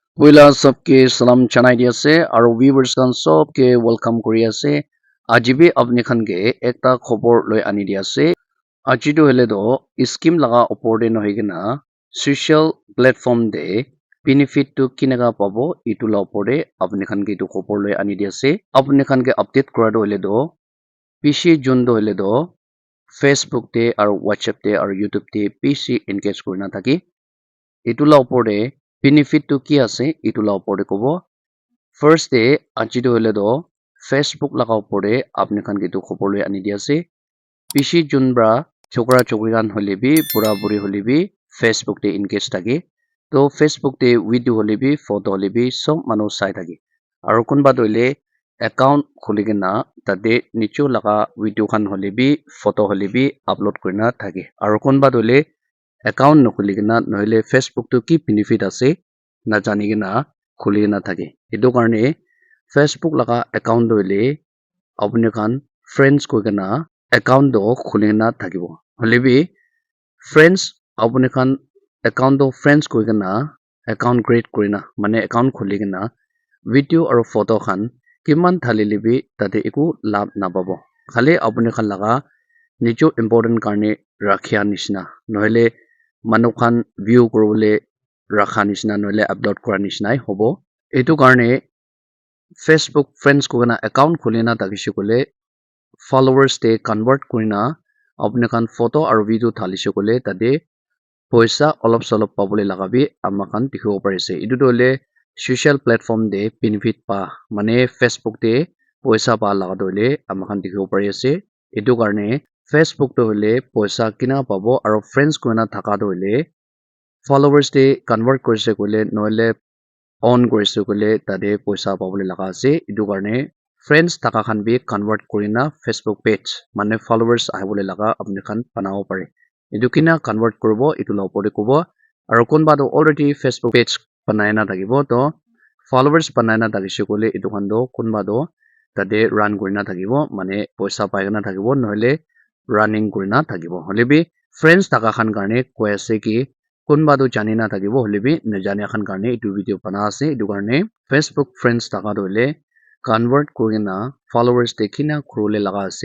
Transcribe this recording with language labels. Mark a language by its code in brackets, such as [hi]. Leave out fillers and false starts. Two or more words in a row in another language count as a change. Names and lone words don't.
[nag] poila sobke salam chonai di ase aro viewers kan sobke welcome kuri ase ajibi apni khan ke ekta khobor loi ani di ase aji tu hele do scheme laga opor de nohoi kena [en] social platform [nag] de benefit tu kinaga pabo itu la opor de apni khan ke itu khobor loi ani di ase apni khan ke update kora do hele do pc jun do hele do facebook te aro whatsapp te aro youtube te pc engage kurina thaki itu la opor de benefit tu ki ase itu la opor de kobo [en] first day [nag] aji do hele do facebook laga opor de apni khan ke tu khobor loi ani di ase pishi junbra chokra chokri kan hole bi pura puri hole bi facebook te engage thake to facebook te video hole bi photo hole bi sob manu sai thake aro kunba doile account khuli kena tade nicho laga video khan hole bi photo hole bi upload kurina thake aro kunba doile account nukhuli kena nohile facebook to ki benefit ase na jani kena khuli kena thake edu karne facebook laga account doile apni khan friends koi kena account do khuli kena thakibo holebi friends apni khan account do friends koi kena [en] account create [nag] kurina mane account khuli kena video aro photo khan kiman thalile bi tate eku lab na pabo khali apni khan laga nicho important karne rakhia nishna nohile manu khan view korole rakha nishna nohile upload kora nishnai hobo etu karne facebook friends ko na account khulina takishe kole followers te convert kurina apni khan photo aro video thalishe kole tade poisa olop solop pabole laga bi amakan dikhibo parise etu dole [en] social platform [nag] de benefit pa mane facebook te poisa pa laga dole amakan dikhibo pari ase etu karne facebook to hole poisa kina pabo aro friends koina thaka dole followers te convert korise kole noile on korise kole tade poisa pabole laga ase etu karne friends thaka khan bi convert kurina facebook page mane followers ahibole laga apni khan banabo pare etu kina convert kuribo etu la opor de kobo aro kunba do already facebook page banai na thakibo to followers banai na thakishe kole etu khan do kunba do tade run kurina thakibo mane poisa pai na thakibo nohile running kurina thakibo holebi friends thaka khan karne koi ase ki kunba do jani na thakibo holebi najani khan karne etu video bana ase etu karne facebook friends thaka dole convert kurina followers dekhina khurule laga ase